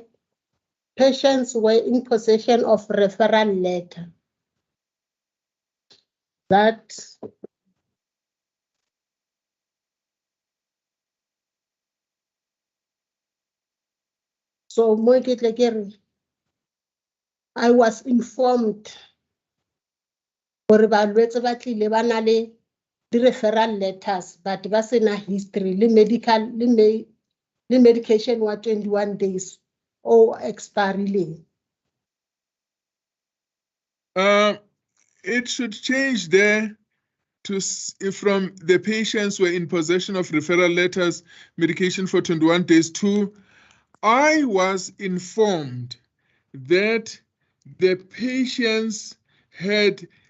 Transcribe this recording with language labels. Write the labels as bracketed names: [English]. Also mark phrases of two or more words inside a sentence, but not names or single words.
[English] Patients were in possession of referral letter. That so I was informed [Tswana] gore balwetse ba tlile ba na le di [English] referral letters [Tswana] but ba sena history le medication wa 21 [English] days or expiring. It should change there to from the patients were in possession of referral letters, medication for 21 days to I was informed that the patients had